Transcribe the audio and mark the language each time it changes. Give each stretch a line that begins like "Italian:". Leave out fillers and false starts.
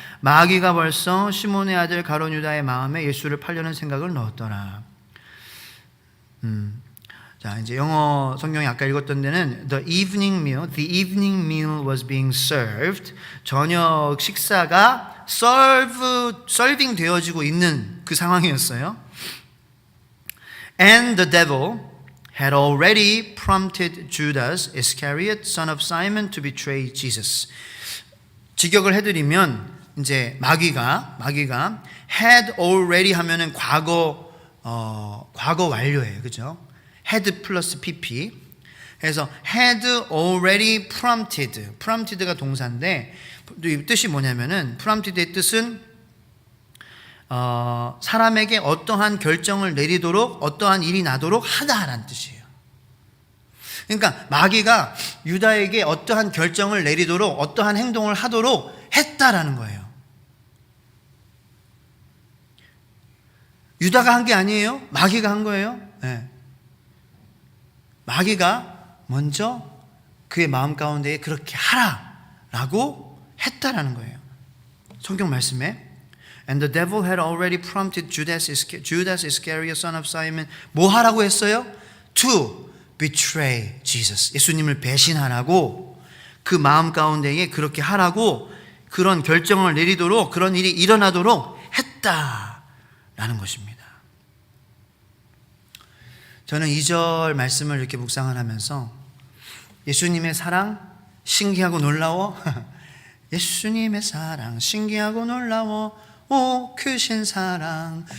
Korean: 마귀가 벌써 시몬의 아들 가룟 유다의 마음에 예수를 팔려는 생각을 넣었더라. 자, 이제 영어 성경이 아까 읽었던 데는
English: the evening meal was being served.
Korean: 저녁 식사가 serving 되어지고 있는 그 상황이었어요.
English: And the devil had already prompted Judas Iscariot, son of Simon, to betray Jesus.
Korean: 직역을 해드리면 이제 마귀가 had already 하면은 과거 완료예요, 그죠? had 플러스 pp. 그래서 had already prompted가 동사인데 이 뜻이 뭐냐면은 prompted의 뜻은 사람에게 어떠한 결정을 내리도록 어떠한 일이 나도록 하다라는 뜻이에요. 그러니까 마귀가 유다에게 어떠한 결정을 내리도록 어떠한 행동을 하도록 했다라는 거예요. 유다가 한 게 아니에요. 마귀가 한 거예요. 네. 마귀가 먼저 그의 마음 가운데에 그렇게 하라라고 했다라는 거예요. 성경 말씀에
English: And the devil had already prompted Judas Iscariot, son of Simon.
Korean: 뭐 하라고 했어요?
English: To betray Jesus.
Korean: 예수님을 배신하라고 그 마음 가운데에 그렇게 하라고 그런 결정을 내리도록 그런 일이 일어나도록 했다라는 것입니다. 저는 2절 말씀을 이렇게 묵상을 하면서 예수님의 사랑 신기하고 놀라워 예수님의 사랑 신기하고 놀라워 오 크신 사랑.